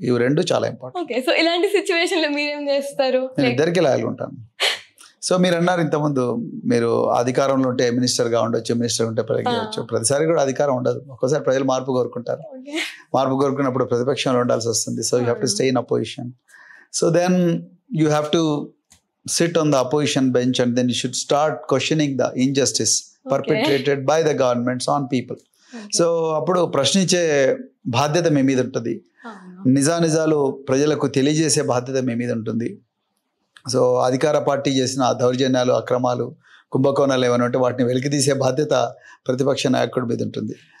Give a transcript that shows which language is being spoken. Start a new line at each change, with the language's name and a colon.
Telugu: ఇవి రెండు చాలా ఇంపార్టెంట్. ఓకే, సో ఇలాంటి సిచ్యువేషన్లో మీరేం చేస్తారు? నేను ఇద్దరికీ లాయల్గా ఉంటాను. సో మీరు అన్నారు ఇంతకుముందు, మీరు అధికారంలో ఉంటే మినిస్టర్గా ఉండొచ్చు, మినిస్టర్ ఉంటే చేయొచ్చు. ప్రతిసారి కూడా అధికారం ఉండదు. ఒక్కోసారి ప్రజలు మార్పు కోరుకుంటారు. మార్పు కోరుకున్నప్పుడు ప్రతిపక్షంలో ఉండాల్సి వస్తుంది.
English: So you have to stay in opposition. So then you have to sit on the opposition bench and then you should start questioning the injustice perpetrated by the governments on people.
Telugu: So అప్పుడు ప్రశ్నించే బాధ్యత మీ మీద ఉంటుంది. నిజాలు ప్రజలకు తెలియజేసే బాధ్యత మీ మీద ఉంటుంది. సో అధికార పార్టీ చేసిన దౌర్జన్యాలు, అక్రమాలు, కుంభకోణాలు ఏమైనా ఉంటే వాటిని వెలికితీసే బాధ్యత ప్రతిపక్ష నాయకుడి మీద ఉంటుంది.